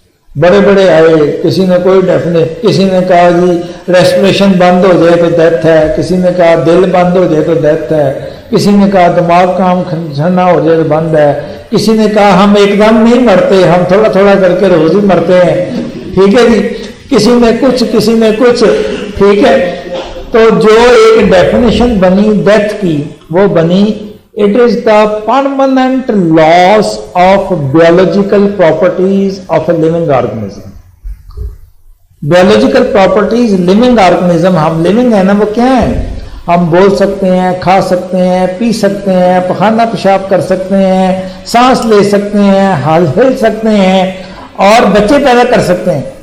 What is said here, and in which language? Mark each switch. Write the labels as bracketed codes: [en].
[ur] بڑے بڑے آئے، کسی نے کوئی کسی نے کہا جی ریسپریشن بند ہو جائے تو ڈیتھ ہے، کسی نے کہا دل بند ہو جائے تو ڈیتھ ہے، کسی نے کہا دماغ کام ٹھنڈا ہو جائے تو بند ہے، کسی نے کہا ہم ایک دم نہیں مرتے، ہم تھوڑا تھوڑا کر کے روز ہی مرتے ہیں. ٹھیک ہے جی، کسی نے کچھ. ٹھیک ہے، تو جو ایک ڈیفینیشن بنی ڈیتھ کی وہ بنی [en] it is the permanent loss of biological properties of a living organism. [ur] biological properties living organism، ہم living ہے نا، وہ کیا ہے؟ ہم بول سکتے ہیں، کھا سکتے ہیں، پی سکتے ہیں، پخانہ پیشاب کر سکتے ہیں، سانس لے سکتے ہیں، ہل سکتے ہیں اور بچے پیدا کر سکتے ہیں.